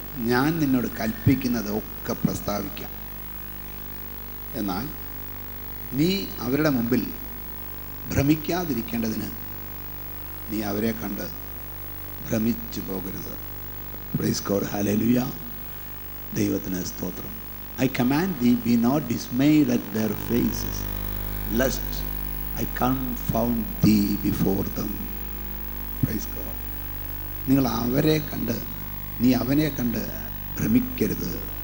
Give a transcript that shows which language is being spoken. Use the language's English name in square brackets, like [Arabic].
[Malayalam] ഞാൻ നിന്നോട് കൽപ്പിക്കുന്നത് ഒക്കെ പ്രസ്താവിക്കാം, എന്നാൽ നീ അവരുടെ മുമ്പിൽ ഭ്രമിക്കാതിരിക്കേണ്ടതിന് നീ അവരെ കണ്ട് ഭ്രമിച്ചു പോകരുത്. [English] Praise God. [Malayalam] ഹല്ലേലൂയ. ദൈവത്തിന് സ്തോത്രം. [English] I command thee, be not dismayed at their faces, lest I confound thee before them. Praise God. [Malayalam] നിങ്ങൾ അവരെ കണ്ട്, നീ അവനെ കണ്ട് ഭ്രമിക്കരുത്.